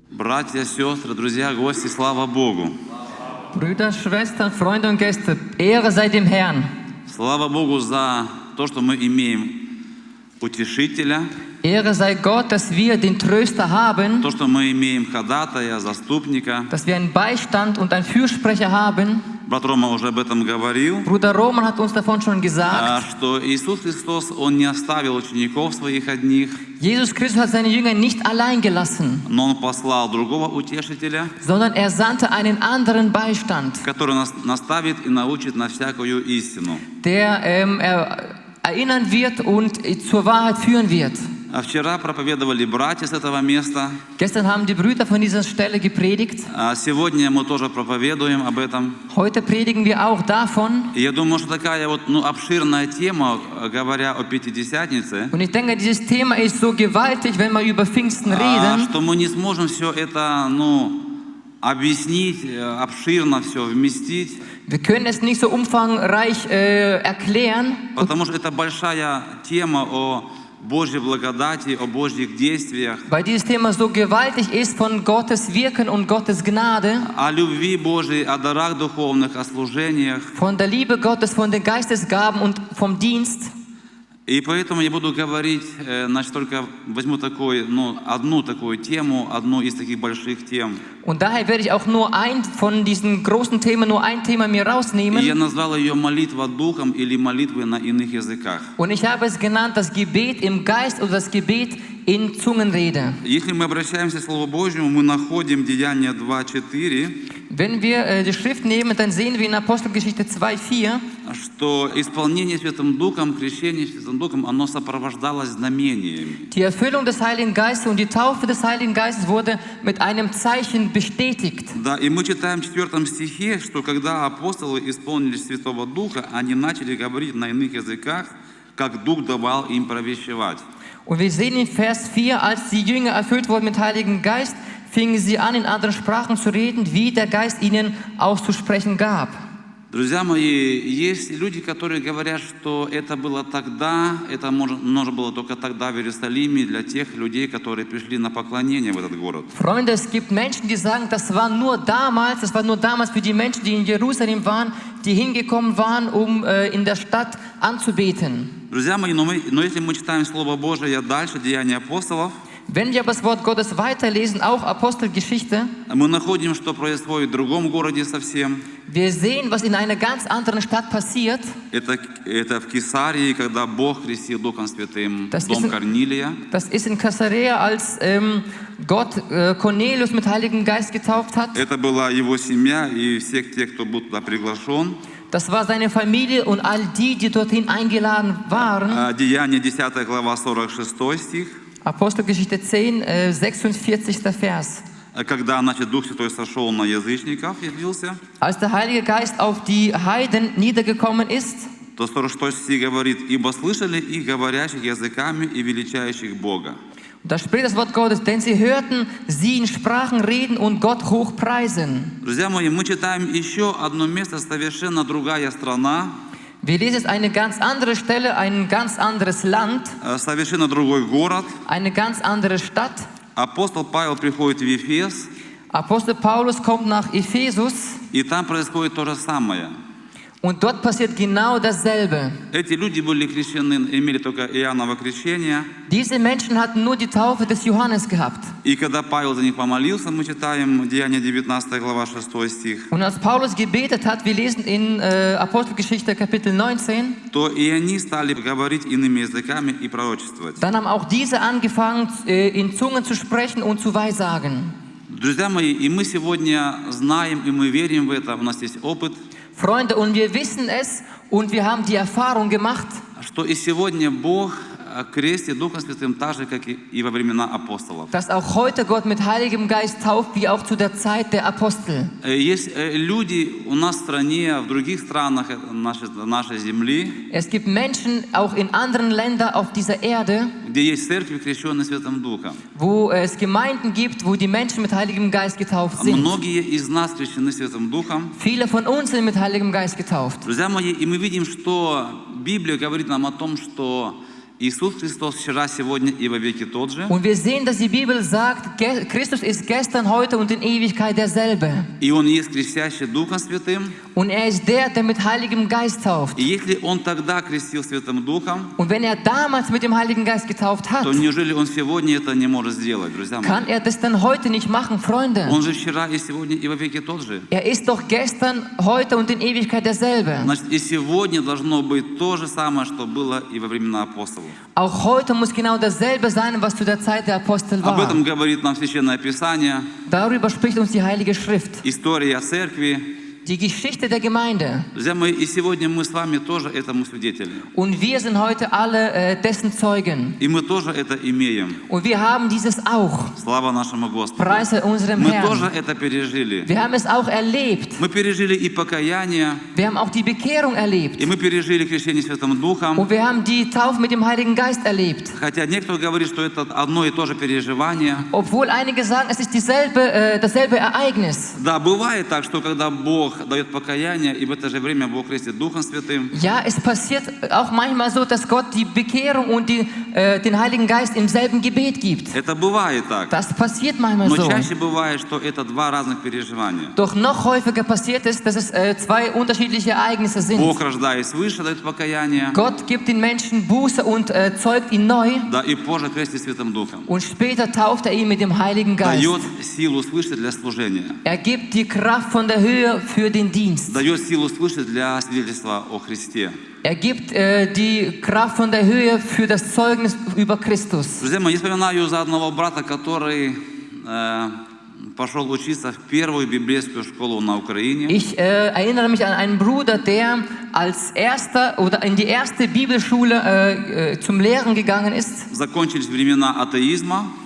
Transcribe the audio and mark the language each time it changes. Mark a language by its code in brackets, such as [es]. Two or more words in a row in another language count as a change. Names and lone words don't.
[ru] братья, сестры, друзья, гости, слава Богу. [de] Brüder, Schwestern, Freunde und Gäste, Ehre sei dem Herrn. [ru] Слава Богу за то, что мы имеем утешителя, [de] Ehre sei Gott, dass wir den Tröster haben, [ru] то, что мы имеем ходатая, заступника. [de] dass wir einen Beistand und einen Fürsprecher haben. [ru] Брат Рома уже об этом говорил, [de] Bruder Roman hat uns davon schon gesagt. [ru] что Иисус Христос, Он не оставил учеников своих одних, [de] Jesus Christus hat seine Jünger nicht allein gelassen, [ru] но Он послал другого утешителя, [de] sondern er sandte einen anderen Beistand, [ru] который нас наставит и научит на всякую истину. [de] der erinnern wird und zur Wahrheit führen wird. [ru] А вчера проповедовали братья с этого места. [de] Gestern haben die Brüder von dieser Stelle gepredigt. [ru] А сегодня мы тоже проповедуем об этом. [de] Heute predigen wir auch davon. [ru] И я думаю, что такая вот обширная тема, говоря о Пятидесятнице, [de] Und ich denke, dieses Thema ist so gewaltig, wenn wir über Pfingsten reden, [ru] что мы не сможем все это объяснить, обширно все вместить. [de] wir können es nicht so umfangreich erklären, [ru] Потому что это большая тема о Божьей благодати, о Божьих действиях, [de] weil dieses Thema so gewaltig ist von Gottes Wirken und Gottes Gnade, [ru] о любви Божьей, о дарах духовных, о служениях. [de] von der Liebe Gottes, von den Geistesgaben und vom Dienst. [ru] И поэтому я буду говорить, значит, только возьму одну такую тему, одну из таких больших тем. [de] Und daher werde ich auch nur von diesen großen Themen nur ein Thema mir [ru] И я [de] rausnehmen. [ru] назвал ее молитва духом или молитвы на иных языках. [de] Und ich habe es genannt, das Gebet im Geist oder das Gebet in Zungenrede. [ru] Если мы обращаемся к Слову Божьему, мы находим Деяния 2:4, [de] Wenn wir die Schrift nehmen, dann sehen wir in Apostelgeschichte 2,4, [ru] что исполнение Святым Духом, крещение Святым Духом, оно сопровождалось знамениями. [de] die Erfüllung des Heiligen Geistes und die Taufe des Heiligen Geistes wurde mit einem Zeichen bestätigt. [ru] Да, и мы читаем в 4 стихе, что когда апостолы исполнились Святого Духа, они начали говорить на иных языках, как Дух давал им провещевать. [de] Und wir sehen in Vers 4, als die Jünger erfüllt wurden mit Heiligen Geist, fingen sie an, in anderen Sprachen zu reden, wie der Geist ihnen auszusprechen gab. [ru] Друзья мои, есть люди, которые говорят, что это было тогда, это можно было только тогда в Иерусалиме для тех людей, которые пришли на поклонение в этот город. [de] Freunde, es gibt Menschen, die sagen, das war nur damals für die Menschen, die in Jerusalem waren, die hingekommen waren, um in der Stadt anzubeten. [ru] Друзья мои, но если мы читаем Слово Божие дальше, Деяния апостолов, [de] Wenn wir aber das Wort Gottes weiterlesen, auch Apostelgeschichte, [ru] мы находим, что происходит в другом городе совсем. [de] wir sehen, was in einer ganz anderen Stadt passiert. [ru] Это в Кесарии, когда Бог крестил Духом Святым [de] Das [ru] дом [de] ist [ru] Корнилия. [de] Das ist in Caesarea, als Gott Cornelius mit Heiligem Geist getauft hat. [ru] Это была его семья и все те, кто был туда приглашен. [de] Das war seine Familie und all die, die dorthin eingeladen waren. [ru] Деяния 10 глава 46 стих. [de] Apostelgeschichte 10, 46. Vers. [ru] Когда, значит, Дух Святой сошел на язычников, явился, [de] Als der Heilige Geist auf die Heiden niedergekommen ist, [ru] то 46 стих говорит: «Ибо слышали их говорящих языками и величающих Бога». [de] da spricht das Wort Gottes, denn sie hörten sie in Sprachen reden und Gott hoch preisen. [ru] Друзья мои, мы читаем еще одно место, совершенно другая страна, [de] Wir lesen jetzt eine ganz andere Stelle, ein ganz anderes Land, [ru] совершенно другой город. [de] eine ganz andere Stadt. [ru] Апостол Павел приходит в Ефес, [de] Apostel Paulus kommt nach Ephesus [ru] и там происходит то же самое. [de] und dort passiert genau dasselbe. [ru] Эти люди были крещены, имели только Иоанново крещение. [de] Diese Menschen hatten nur die Taufe des Johannes gehabt. [ru] И когда Павел за них помолился, мы читаем Деяния 19 глава 6 стих, [de] Und als Paulus gebetet hat, wir lesen in Apostelgeschichte Kapitel 19, [ru] то и они стали говорить иными языками и пророчествовать. [de] dann haben auch diese angefangen, in Zungen zu sprechen und zu weissagen. [ru] Друзья мои, и мы сегодня знаем, и мы верим в это, у нас есть опыт, [de] Freunde, und wir wissen es und wir haben die Erfahrung gemacht, [ru] что и сегодня Бог крестит Духом Святым так же, как и во времена апостолов. [de] dass auch heute Gott mit Heiligem Geist tauft, wie auch zu der Zeit der Apostel. [ru] Есть люди у нас в стране, в других странах нашей земли, [de] Es gibt Menschen auch in anderen Ländern auf dieser Erde, [ru] где есть церкви, крещенные Святым Духом. [de] wo es Gemeinden gibt, wo die Menschen mit Heiligem Geist getauft sind. [ru] Многие из нас крещены Святым Духом. [de] Viele von uns sind mit Heiligem Geist getauft. [ru] Друзья мои, и мы видим, что Библия говорит нам о том, что Иисус Христос вчера, сегодня и во веки тот же. [de] Und wir sehen, dass die Bibel sagt, Christus ist gestern, heute und in Ewigkeit derselbe. [ru] И Он есть крестящий Духом Святым. [de] Und er ist der mit Heiligem Geist tauft. [ru] И если Он тогда крестил Святым Духом, [de] Und wenn er damals mit dem Heiligen Geist getauft hat, [ru] то неужели Он сегодня это не может сделать, друзья мои? [de] kann er das dann heute nicht machen, Freunde? [ru] Он же вчера и сегодня и во веки тот же. [de] Er ist doch gestern, heute und in Ewigkeit derselbe. [ru] Значит, и сегодня должно быть то же самое, что было и во времена апостолов. [de] Auch heute muss genau dasselbe sein, was zu der Zeit der Apostel [ru] Об этом [de] war. [ru] говорит нам Священное Писание, [de] Darüber spricht uns die Heilige Schrift. [ru] история церкви. [de] Die Geschichte der Gemeinde. [ru] Друзья мои, и сегодня мы с вами тоже этому свидетели. [de] Und wir sind heute alle dessen Zeugen. [ru] И мы тоже это имеем. [de] Und wir haben dieses auch. [ru] Слава нашему Господу. [de] Preise unserem [ru] Мы тоже [de] Herrn. [ru] это пережили. [de] Wir haben es auch erlebt. [ru] Мы пережили и покаяние, [de] Wir haben auch die Bekehrung erlebt. [ru] и мы пережили крещение Святым Духом. [de] Und wir haben die Taufe mit dem Heiligen Geist erlebt. [ru] Хотя некоторые говорят, что это одно и то же переживание. [de] Obwohl einige sagen, es ist dasselbe Ereignis. [ru] Да, бывает так, что когда Бог дает покаяние, и в это же время Бог крестит Духом Святым. [de] Ja, es passiert auch manchmal so, dass Gott die Bekehrung und den Heiligen Geist im selben Gebet gibt. [ru] Это бывает так. [de] Das passiert manchmal [ru] Но [de] so. [ru] чаще бывает, что это два разных переживания. [de] Doch noch häufiger passiert es, dass es zwei unterschiedliche Ereignisse sind. [ru] Бог, рождаясь свыше, дает покаяние, [de] Gott gibt den Menschen Buße und zeugt ihn neu. [ru] да, и позже крестит Святым Духом. [de] Und später tauft er ihn mit dem Heiligen Geist. [ru] Дает силу свыше для служения. [de] Er gibt die Kraft von der Höhe für den Dienst. [ru] Дает силу свыше для свидетельства о Христе. [de] Er gibt die Kraft von der Höhe für das Zeugnis über Christus. [ru] Друзья мои, я вспоминаю за одного брата, который пошел учиться в первую библейскую школу на Украине. [de] Ich erinnere mich an einen Bruder, der als erster oder in die erste Bibelschule zum Lehren gegangen ist, [ru] Закончились времена атеизма.